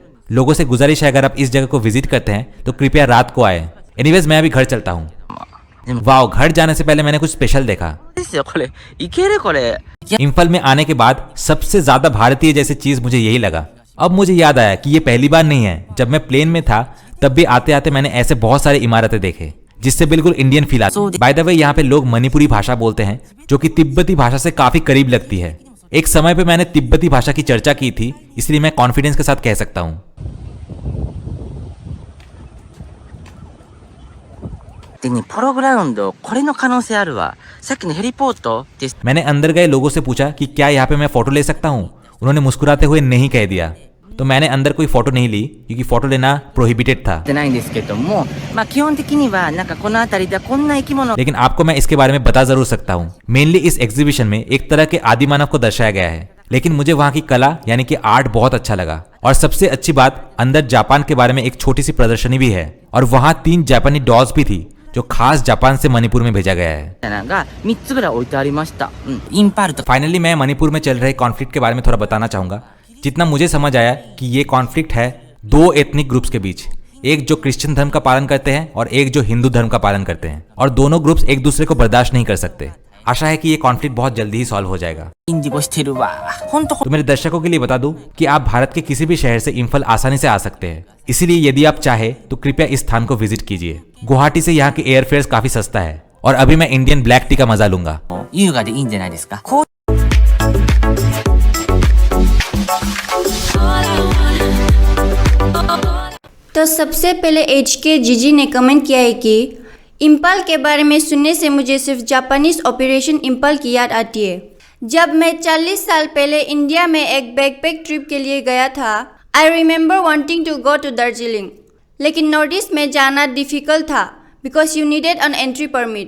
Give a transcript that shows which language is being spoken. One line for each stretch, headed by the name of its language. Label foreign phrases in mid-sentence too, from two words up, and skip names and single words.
Hindi: लोगों से गुजारिश है अगर आप इस जगह को विजिट करते हैं तो कृपया रात को आए। एनीवेज, मैं अभी घर चलता हूँ। वाओ, घर जाने से पहले मैंने कुछ स्पेशल देखा।
Japanese: ですよこれいけるこれいや
Hindi: इम्फल में आने के बाद सबसे ज्यादा भारतीय जैसी चीज मुझे यही लगा। अब मुझे याद आया कि ये पहली बार नहीं है। जब मैं प्लेन में था तब भी आते आते मैंने ऐसे बहुत सारे इमारतें देखे जिससे बिल्कुल
English: Indian feel
Hindi: आता है।
English: by the way,
Hindi: यहाँ पे लोग मणिपुरी भाषा बोलते हैं जो कि तिब्बती भाषा से काफी करीब लगती है। एक समय पे मैंने तिब्बती भाषा की चर्चा की थी, इसलिए मैं कॉन्फिडेंस के साथ कह सकता हूँ।
Japanese: でねポログラウンドこれの可能性あるわさっきのヘリポートって
Hindi: मैंने अंदर गए लोगों से पूछा कि क्या यहाँ पे मैं फोटो ले सकता हूँ। उन्होंने मुस्कुराते हुए नहीं कह दिया। तो मैंने अंदर कोई फोटो नहीं ली क्योंकि फोटो लेना प्रोहिबिटेड था।
Japanese: ってないんですけども、まあ基本的にはなんかこの辺りではこんな生き物
Hindi: लेकिन आपको मैं इसके बारे में बता जरूर सकता हूँ। मेनली इस एग्जीबिशन में एक तरह के आदि मानव को दर्शाया गया है, लेकिन मुझे वहाँ की कला यानी कि आर्ट बहुत अच्छा लगा। और सबसे अच्छी बात, अंदर जापान के बारे में एक छोटी सी प्रदर्शनी भी है और वहाँ 3 जापानी डॉल्स भी थी जो खास जापान से मणिपुर में भेजा गया है।
Japanese: みたいなのが3つぐらい置いてありました。インパルト
Hindi: फाइनली मैं मणिपुर में चल रहे कॉन्फ्लिक्ट के बारे में थोड़ा बताना चाहूंगा। जितना मुझे समझ आया कि ये कॉन्फ्लिक्ट है 2
English: ethnic groups
Hindi: के बीच, एक जो क्रिश्चियन धर्म का पालन करते हैं और एक जो हिंदू धर्म का पालन करते हैं, और दोनों ग्रुप्स एक दूसरे को बर्दाश्त नहीं कर सकते। आशा है कि ये कॉन्फ्लिक्ट बहुत जल्दी ही सॉल्व हो जाएगा।
Japanese: インディゴしてるわ。ほんと
Hindi: तो मेरे दर्शकों के लिए बता दूं कि आप भारत के किसी भी शहर से इम्फल आसानी से आ सकते हैं, इसीलिए यदि आप चाहे तो कृपया इस स्थान को विजिट कीजिए। गुवाहाटी से यहाँ के एयरफेयर काफी सस्ता है और अभी मैं
English: Indian black tea
Hindi: का मजा लूंगा।
Japanese: 優雅でいいんじゃないですか。こう
Hindi: तो सबसे पहले HK जीजी ने कमेंट किया है कि इम्पल के बारे में सुनने से मुझे सिर्फ
English: Japanese Operation Imphal
Hindi: की याद आती है। जब मैं 40 साल पहले इंडिया में एक
English: backpack trip
Hindi: के लिए गया था,
English: I remember wanting to go to Darjeeling,
Hindi: लेकिन
English: North East
Hindi: में जाना डिफिकल्ट था
English: because you needed an entry permit.